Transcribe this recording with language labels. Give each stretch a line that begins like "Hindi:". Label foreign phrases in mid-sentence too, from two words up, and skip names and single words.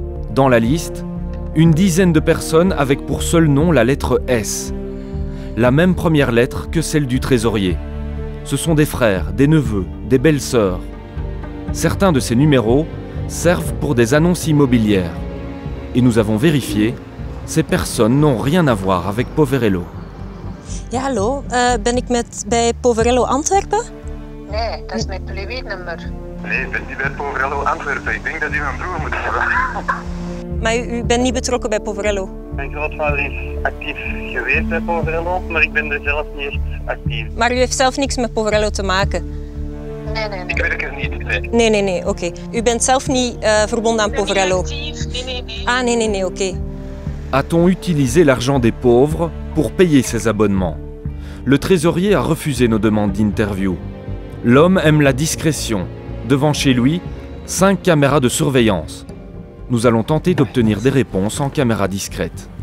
French: Dans la liste, Une dizaine de personnes avec pour seul nom la lettre S. La même première lettre que celle du trésorier. Ce sont des frères, des neveux, des belles-sœurs. Certains de ces numéros servent pour des annonces immobilières. Et nous avons vérifié, ces personnes n'ont rien à voir avec Poverello.
Dutch: Ja, hallo. Ben ik bij Poverello Antwerpen? Nee, dat is mijn privénummer. Nee, ik ben niet bij Poverello Antwerpen. Ik denk dat u mijn broer moet hebben. Maar u bent niet betrokken bij Poverello? Mijn grootvader is actief geweest bij Poverello, maar ik ben er zelf niet echt actief. Maar u heeft zelf niks met Poverello te maken? Nee. Ik werk er niet, Nee, oké. U bent zelf niet verbonden aan Poverello? Nee. Ah, nee, oké.
French: A-t-on utilisé l'argent des pauvres pour payer ses abonnements? Le trésorier a refusé nos demandes d'interview. L'homme aime la discrétion. Devant chez lui, 5 caméras de surveillance. Nous allons tenter d'obtenir des réponses en caméra discrète.